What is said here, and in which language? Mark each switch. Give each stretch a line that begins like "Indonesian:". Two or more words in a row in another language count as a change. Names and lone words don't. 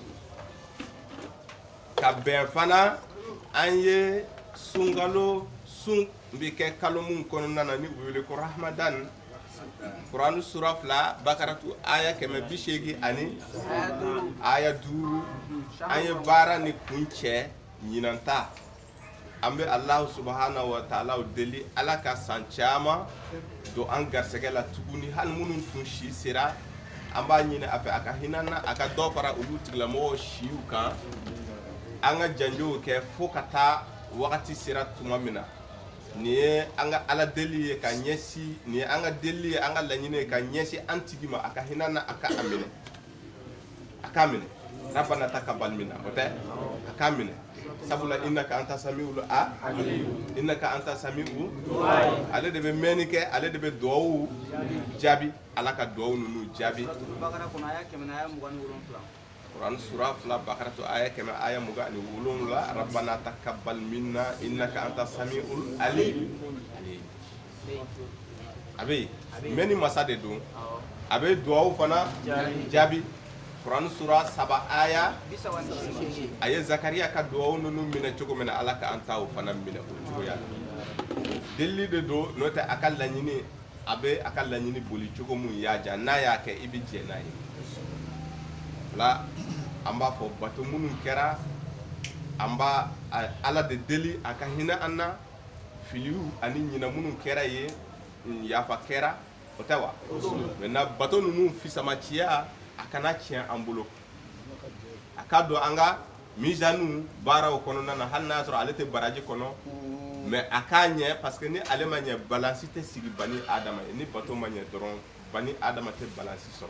Bambara: Ka bɛn fana an ye sunkalo sun bɛ kɛ kalo mun kɔnɔna na ni u wele ko Ramadan. Kuranu sura 2 Bakaratu aya 180 ani aya 5 an ye baara ni kun cɛ ɲinanta. An bɛ
Arabic: الله سبحانه وتعالى
Bambara: deli ala ka san caman don an garisɛgɛ la tuguni hali minnu tun si sera an b'a ɲini a fɛ a ka hinɛ na a ka dɔ fara olu tigilamɔgɔw siw kan an ka janjow kɛ fo ka taa wagati sera tuma min na. Nin ye an ka ala deli ye ka ɲɛsin nin ye an ka deli ye an ka laɲini ye ka ɲɛsin an tigi ma a ka hinɛ na a ka minɛ a k'a minɛ
Arabic: ربنا تقبل منا
Bambara: o tɛ a k'a minɛ sabula
Arabic: إنك أنت السميع إنك أنت السميع
Bambara: ale de bɛ mɛnni kɛ ale de bɛ duwawu jaabi ala ka duwawu ninnu jaabi.
Arabic: قرآن سورة 2 البقرة آية 127 ربنا تقبل منا إنك أنت السميع العليم.
Bambara: Abe mɛnni masa de don a bɛ duwawu fana jaabi.
Arabic: قرآن سورة
Bambara: 7 aya a ye Zakariya ka duwawu ninnu minɛ cogo min na ala ka an taw fana minɛ o cogoya la. Deli de don n'o tɛ a ka laɲini a bɛ a ka laɲini boli cogo mun y'a ja n'a y'a kɛ i bɛ jɛ n'a ye. La an b'a fɔ bato minnu kɛra an b'a ala de deli a ka hinɛ an na filiw ani ɲinɛ minnu kɛra ye yafa kɛra o tɛ wa maintenant bato ninnu fisamaciya a kana tiɲɛ an bolo a ka don an ka misanu baaraw kɔnɔna na hali n'a y'a sɔrɔ ale tɛ baraji kɔnɔ mais a k'a ɲɛ
French: parce que
Bambara: ni ale ma ɲɛ balansi tɛ sigi
Arabic: بني آدم
Bambara: ye ni bato ma ɲɛ dɔrɔn
Arabic: بني آدم
Bambara: tɛ balansi sɔrɔ.